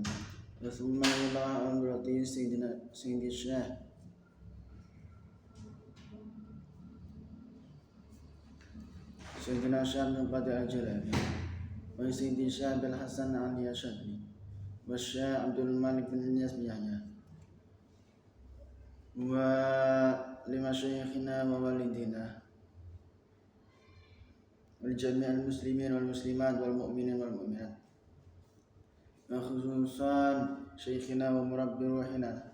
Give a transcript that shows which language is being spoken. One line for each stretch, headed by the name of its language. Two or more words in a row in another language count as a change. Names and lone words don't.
Arabic: رسول الله إلهن berarti سيدنا شيخ سيدنا شيخ بن قادر الجيلاني و سيدنا شيخ بن حسن علي الشاذلي و شيخ عبد الملك بن إلياس بن يحيى و لما شيخنا و والدينا و لجميع المسلمين و المسلمات و المؤمنين و المؤمنات و خصوصا شيخنا و مربي روحنا